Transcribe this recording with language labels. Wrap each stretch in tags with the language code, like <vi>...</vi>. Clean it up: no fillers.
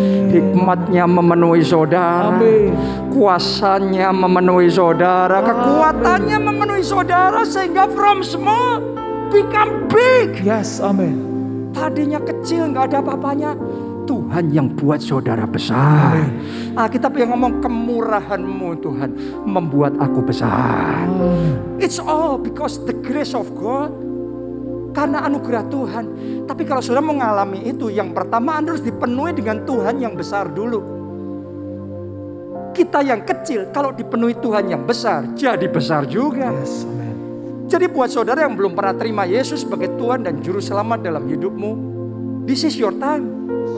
<id>Hikmatnya memenuhi saudara, kuasanya memenuhi saudara, kekuatannya memenuhi saudara, sehingga from small become big.</id> <en>Yes, amin.</en> <id>Tadinya kecil, gak ada apa-apanya, Tuhan yang buat saudara besar. Alkitab yang ngomong kemurahan-Mu Tuhan membuat aku besar.</id> <en>It's all because the grace of God.</en> <id>Karena anugerah Tuhan. Tapi kalau saudara mengalami itu, yang pertama Anda harus dipenuhi dengan Tuhan yang besar dulu. Kita yang kecil kalau dipenuhi Tuhan yang besar, jadi besar juga.</id> <en>Yes, amen.</en> <id>Jadi buat saudara yang belum pernah terima Yesus sebagai Tuhan dan Juru Selamat dalam hidupmu, this is your time.</id>